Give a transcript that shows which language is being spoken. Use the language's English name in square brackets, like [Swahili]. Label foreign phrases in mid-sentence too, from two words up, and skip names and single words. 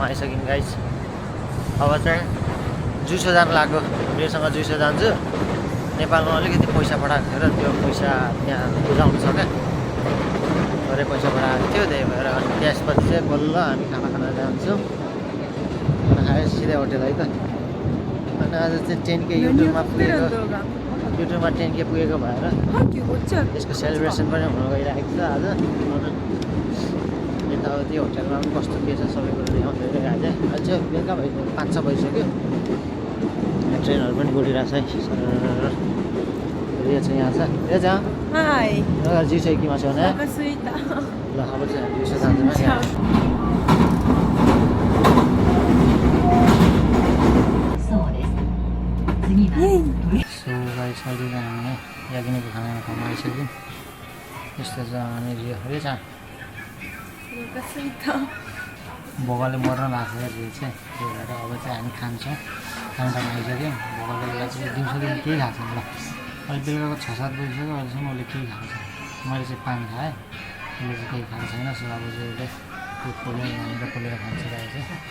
[Nepali] आइसक्यौँ गाइस अब चाहिँ जुइसो जानु लाग्यो मेरोसँग जुइसो जान्छु नेपालमा अलिकति पैसा पठाएको थियो र त्यो पैसा त्यहाँ बुझाउनु छ क्या थोरै पैसा पठाएको थियो त्यही भएर अनि त्यसपछि चाहिँ बल्ल हामी खाना खान जान्छौँ खाना खाएर सिधै होटेल है त अनि आज चाहिँ 10K युट्युबमा पुगेको 10K पुगेको भएर यसको सेलिब्रेसन पनि हुन गइरहेको छ आज यताउति होटेलमा पनि कस्तो के छ सबै कुरो देखाउँदै गएको चाहिँ अहिले चाहिँ बेलुका भइसक्यो 5-6 भइसक्यो ट्रेनहरू पनि गुडिरहेको छ है यो चाहिँ यहाँ छ यो चाहिँ [Japanese] はい [Nepali] जुइसो किमा छ भने [Japanese] お腹すいた [Nepali] ल अब चाहिँ जुइसो जान्छौँ है [English] so guys [Nepali] अहिले चाहिँ हामी याकिनीको खाना खान आइसक्यौँ यस्तो छ अनि यो चाहिँ [Japanese] お腹すいた [Nepali] भोगाले मर्न लाग्छ यो चाहिँ त्यही भएर अब चाहिँ हामी खान्छौँ खाना खान आइसक्यौँ भोगाले चाहिँ दिउँसोदेखि केही खाएको छैन ल अहिले बेलुकाको 6-7 बजिसक्यो अहिलेसम्म उसले केही खाएको छैन मैले चाहिँ पानी खाएँ उसले चाहिँ केही खाएको छैन सो अब चाहिँ उसले त्यो पोलेर यहाँनिर पोलेर खान्छ चाहिँ